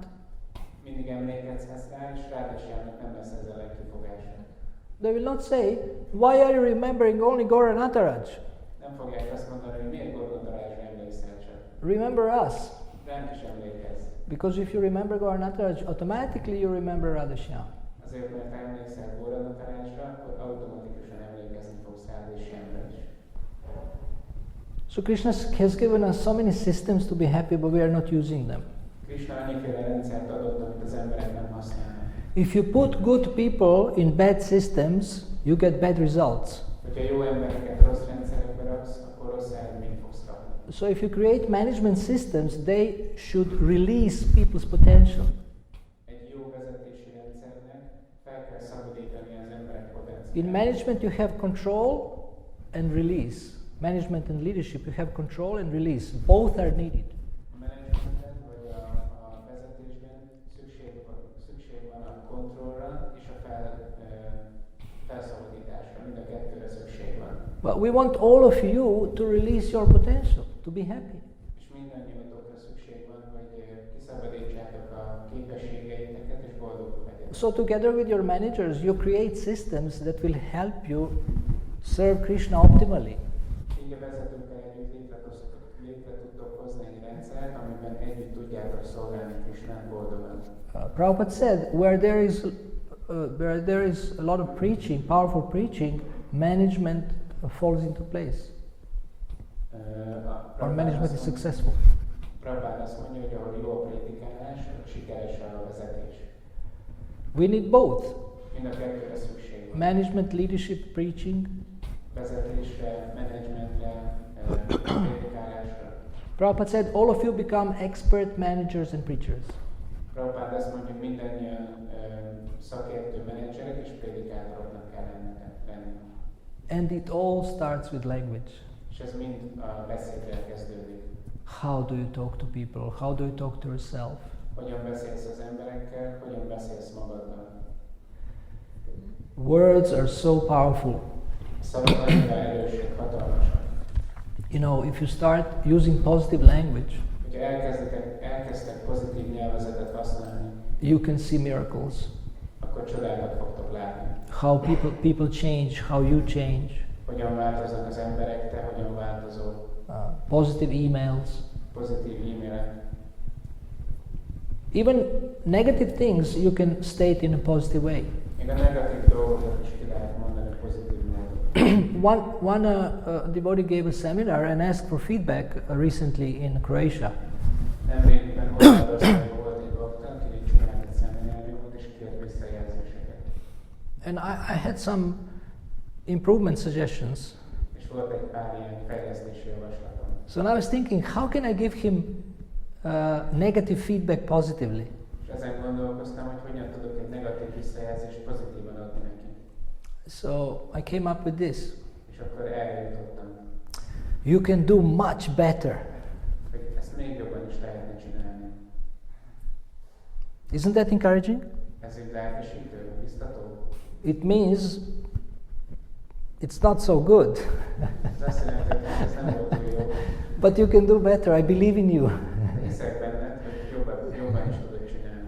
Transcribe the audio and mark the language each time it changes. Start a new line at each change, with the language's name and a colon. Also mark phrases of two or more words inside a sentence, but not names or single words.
Hungarian: Mindig emlékezhetsz rá, és Radheshyamnak nem lesz ezzel a kifogása.
English: They will not say, why are you remembering only Gaura Nataraj?
Hungarian: Nem fogják azt mondani, hogy miért Gaura Natarajra emlékszel csak.
English: Remember us.
Hungarian: Ránk is emlékezz.
English: Because if you remember Gaura Nataraj, automatically you remember Radheshyam.
Hungarian: Azért, mert emlékszel Gaura Natarajra, akkor automatikusan emlékezni fogsz Radheshyamra is.
English: So Krishna has given us so many systems to be happy, but we are not using them.
Hungarian: Krishna annyiféle rendszert adott, amit az emberek nem használnak.
English: If you put good people in bad systems, you get bad results.
Hungarian: Hogyha jó embereket rossz rendszerekbe raksz, akkor rossz eredményt fogsz kapni.
English: So if you create management systems, they should release people's potential.
Hungarian: Egy jó vezetési rendszernek fel kell szabadítani az emberek potenciálját.
English: In management you have control and release. Management and leadership, you have control and release. Both are needed.
Hungarian: A managementben vagy a vezetésben szükség van a kontrollra és a felszabadításra. Mind a kettőre szükség van.
English: But we want all of you to release your potential, to be happy.
Hungarian: És mindannyiatokra szükség van, hogy kiszabadítsátok a képességeiteket és boldogok legyetek.
English: So together with your managers, you create systems that will help you serve Krishna optimally.
Hungarian: Így a vezetőkkel együtt létre tudtok hozni egy rendszert, amiben együtt tudjátok szolgálni Krishnát boldogan.
English: Prabhupada said, where there is a lot of preaching, powerful preaching, management falls into place. Or management is successful.
Hungarian: Prabhupada azt mondja, hogy ahol jó a prédikálás, sikeres a vezetés.
English: We need both.
Hungarian: Mind a kettőre szükség van.
English: Management, leadership, preaching.
Hungarian: Vezetésre, menedzsmentre, prédikálásra.
English: Prabhupada said, all of you become expert managers and preachers.
Hungarian: Prabhupada azt mondja, hogy mindannyian szakértő menedzserek és prédikátoroknak kell lenni.
English: And it all starts with language.
Hungarian: És ez mind a beszéddel kezdődik.
English: How do you talk to people? How do you talk to yourself?
Hungarian: Hogyan beszélsz az emberekkel, hogyan beszélsz magaddal.
English: Words are so powerful.
Hungarian: Szavak annyira erősek, hatalmasak.
English: If you start using positive language,
Hungarian: Hogyha elkezdtek pozitív nyelvezetet használni,
English: you can see miracles.
Hungarian: akkor csodákat fogtok látni.
English: How people change, how you change.
Hungarian: Hogyan változnak az emberek, te hogyan változol.
English: Positive emails.
Hungarian: pozitív e-mailek.
English: Even negative things you can state in a positive way.
Hungarian: Még a negatív dolgokat is ki lehet mondani pozitív módon.
English: One devotee gave a seminar and asked for feedback recently in Croatia.
Hungarian: Nemrégiben Horvátországban volt egy bakta, aki csinált egy szemináriumot és kért visszajelzéseket.
English: And I had some improvement suggestions.
Hungarian: És volt egy pár ilyen fejlesztési javaslatom.
English: So now I was thinking, how can I give him negative feedback positively?
Hungarian: És ezen gondolkoztam, hogy hogyan tudok egy negatív visszajelzést pozitívan adni neki.
English: So I came up with this.
Hungarian: És akkor erre jutottam,
English: You can do much better.
Hungarian: hogy ezt még jobban is lehetne csinálni.
English: Isn't that encouraging?
Hungarian: Ez így lelkesítő, biztató.
English: It means it's not so good.
Hungarian: Ez azt jelenti, hogy ez nem volt túl jó.
English: But you can do better. I believe in you.
Hungarian: Hiszek benned, hogy jobban is tudod csinálni.